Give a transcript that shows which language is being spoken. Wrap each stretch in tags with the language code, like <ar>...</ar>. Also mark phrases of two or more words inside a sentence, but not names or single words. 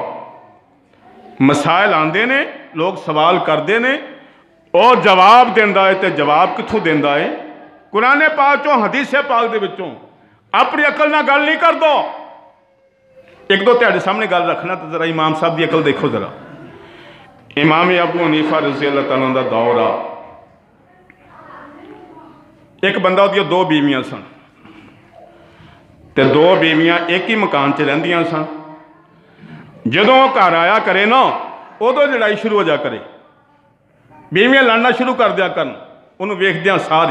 <pa>مسائل آندے نے، لوک سوال</pa> <ur>کرتے ہیں اور</ur> <pa>جواب دیندا ہے، تو جواب کتھوں دیندا ہے? قرآن پاک چوں، حدیث پاک دے وچوں۔ اپنی عقل نال گل نہیں کر دو. اک دو تہاڈے سامنے گل رکھنا تو ذرا امام صاحب کی عقل دیکھو ذرا. امام ابو حنیفہ</pa> <ar>رضي الله تعالى</ar> <pa>دا دور آ، اک بندہ اوہدیاں دو بیویاں سن تے دو بیویاں اک ہی مکان چ رہندیاں سن. جدوں گھر آیا کرے نا اودوں لڑائی شروع ہو جا کرے، بیویاں لڑنا شروع کر دیا کرن، اونہاں نے ویکھدیاں ساری.</pa>